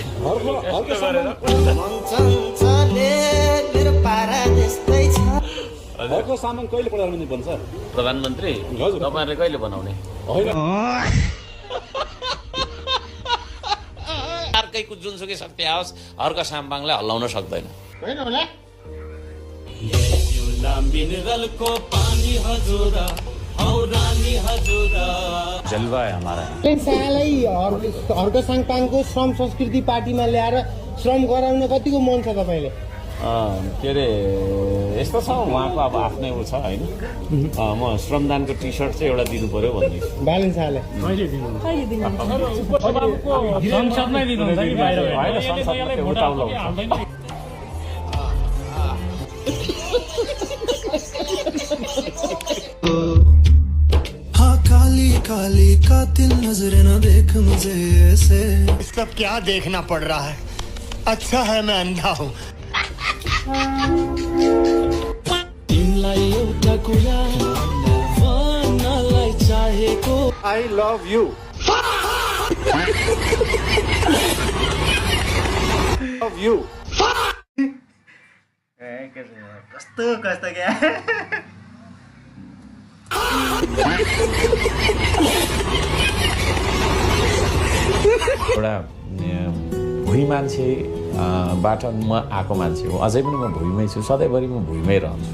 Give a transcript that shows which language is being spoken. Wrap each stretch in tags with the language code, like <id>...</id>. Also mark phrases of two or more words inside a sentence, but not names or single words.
<ne>अर्को सामान कहिले प्रधानमन्त्री बन्छ? प्रधानमन्त्री तपाईँहरूले कहिले बनाउने? अर्कैको जुनसुकै शक्ति आओस् अर्क साम्बाङलाई हल्लाउन सक्दैन।</ne> <hi>जलवा है हमारा।</hi> <ne>अर्क साङपाङको श्रम संस्कृति पार्टीमा ल्याएर श्रम गराउन कतिको मन छ तपाईँले? के अरे यस्तो छ उहाँको अब आफ्नै ऊ छ होइन। म श्रमदानको टी सर्ट चाहिँ एउटा दिनु पर्यो भन्दैछु। बालन शाहले संसदमै दिनुहुन्छ कि बाहिर?</ne> <hi>काली काली कातिल नजर न देख मुझे ऐसे। इसका क्या देखना पड़ रहा है? अच्छा है मैं अंधा हूँ।</hi> <en>I love you. Love you.</en> <ne>कस्तो कस्तो क्या एउटा भुइँ मान्छेबाट म आएको मान्छे हो, अझै पनि म भुइँमै छु, सधैँभरि म भुइँमै रहन्छु।</ne>